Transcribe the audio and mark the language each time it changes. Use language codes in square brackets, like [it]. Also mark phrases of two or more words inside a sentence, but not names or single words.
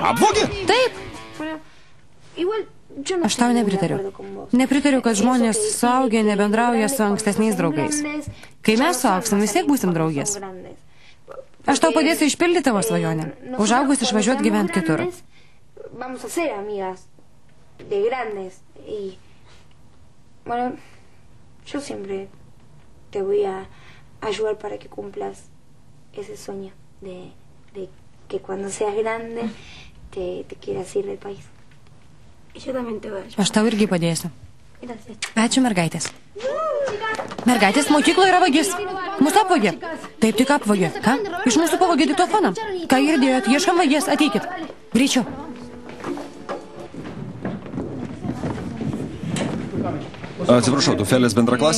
[lt] Apvogė? Taip. Aš tau nepritariu. Nepritariu, kad žmonės suaugę nebendrauja su ankstesniais draugais. Kai mes suaugsim, vis tiek būsim draugės. Aš tau padėsiu išpildyti tavo svajonę. Užaugus išvažiuot gyvent kitur. [es] Vamos a ser amigas de grandes y bueno, yo siempre te voy a ayudar para que cumplas ese sueño de que cuando seas grande te quieras ir del país. Y yo también te voy a ayudar. [lt] Aš tau irgi padėsiu. [es] Gracias. [lt] Ačiū, mergaitės. Mergaitės, mokykloje yra vagis. Mūsų apvagė. Taip tik apvagė. Ką? Iš mūsų pavagė diktofoną. Ką girdėjot? Ieškam vagės. Ateikit. Greičiau. Atsiprašau, tu Felės bendraklasė?